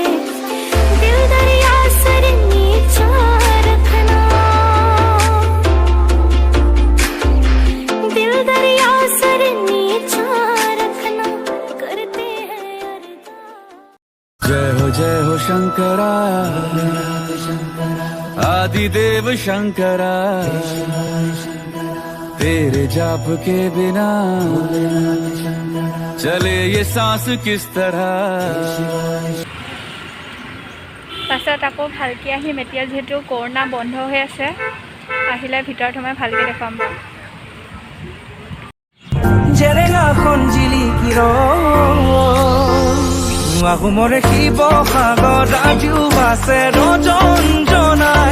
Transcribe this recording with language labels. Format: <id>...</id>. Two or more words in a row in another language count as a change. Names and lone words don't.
<hi>दिल दरिया सर नीचा रखना, दिल दरिया सर नीचा रखना, करते हैं अरदास। जय हो शंकरा, आदिदेव शंकरा, तेरे जाप के बिना चले ये सांस किस तरह।</hi> <as>পাছত আকৌ ভালকৈ আহিম। এতিয়া যিহেতু কৰোণা বন্ধ হৈ আছে, আহিলে ভিতৰত সোমাই ভালকৈ দেখুৱাম বাৰু। জেৰেঙা খঞ্জিলি আহোমৰে শিৱসাগৰ আজিও আছে ৰজন জনাই।</as>